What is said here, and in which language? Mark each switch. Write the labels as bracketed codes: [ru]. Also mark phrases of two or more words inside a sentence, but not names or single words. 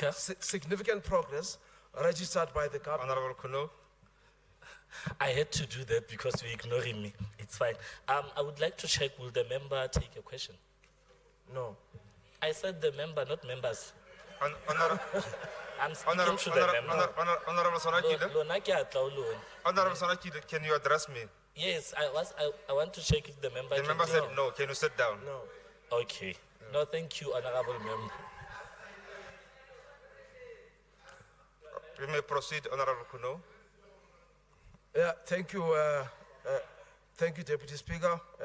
[en] this significant progress registered by the government. Honorable Kuno. I had to do that because you're ignoring me. It's fine. I would like to check, will the member take a question? No. I said the member, not members. I'm speaking Honorable to the member. Sonakile. [st] Lona ke a tla ho lona. [en] Honorable Sonakile, can you address me? Yes, I want to check if the member The can member do said it. no. Can you sit down? No. Okay. No, thank you, honorable member. We may proceed, Honorable Kuno. Yeah, thank you, Deputy Speaker.